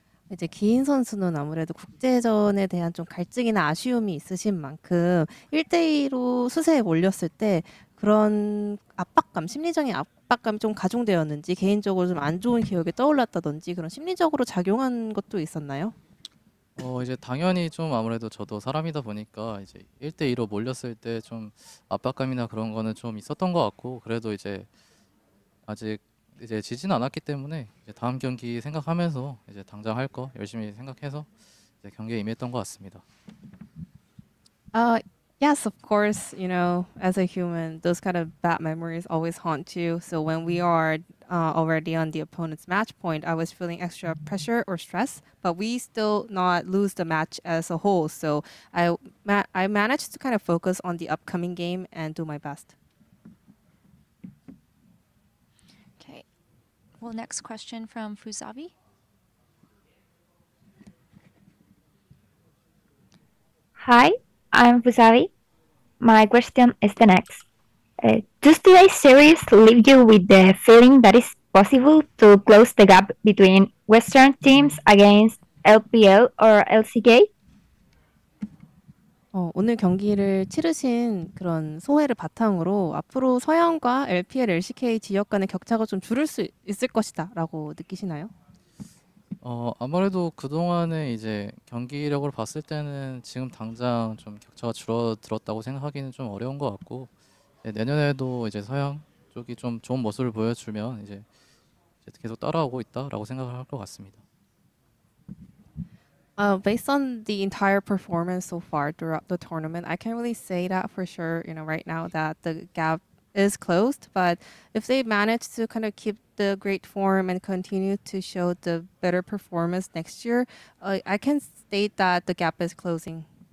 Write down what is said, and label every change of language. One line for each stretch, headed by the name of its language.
Korean: 이제 기인 선수는 아무래도 국제전에 대한 좀 갈증이나 아쉬움이 있으신 만큼 1대2로 수세에 몰렸을 때 그런 압박감, 심리적인 압박감이 좀 가중되었는지 개인적으로 좀 안 좋은 기억이 떠올랐다든지 그런 심리적으로 작용한 것도 있었나요? 이제 당연히 좀 아무래도 저도 사람이다 보니까 이제 1대2로 몰렸을 때 좀 압박감이나 그런 거는 좀 있었던 것 같고 그래도 이제 아직 이제 지지는 않았기 때문에 이제 다음 경기 생각하면서 이제 당장 할 거 열심히 생각해서 이제 경기에 임했던 것 같습니다.
English: Yes, of course, as a human, those kind of bad memories always haunt you. So when we are already on the opponent's match point, I was feeling extra pressure or stress, but we still not lose the match as a whole. So I managed to kind of focus on the upcoming game and do my best. Okay. Well, next question from Fuzavi. Hi, I'm Fusavi. My question is the next. Does today's series leave you with the feeling that it's possible to close the gap between Western teams against LPL or LCK?
Korean: 오늘 경기를 치르신 그런 소회를 바탕으로 앞으로 서양과 LPL, LCK 지역 간의 격차가 좀 줄을 수 있을 것이다 라고 느끼시나요? 아무래도 그동안에 이제 경기력을 봤을 때는 지금 당장 좀 격차가 줄어들었다고 생각하기는 좀 어려운 것 같고 내년에도 이제 서양 쪽이 좀 좋은 모습을 보여주면 이제 계속 따라오고 있다라고 생각을 할 것 같습니다.
English: Based on the entire performance so far throughout the tournament, I can't really say that for sure, right now that the gap is closed. But if they manage to kind of keep the great form and continue to show the better performance next year, I can state that the gap is closing.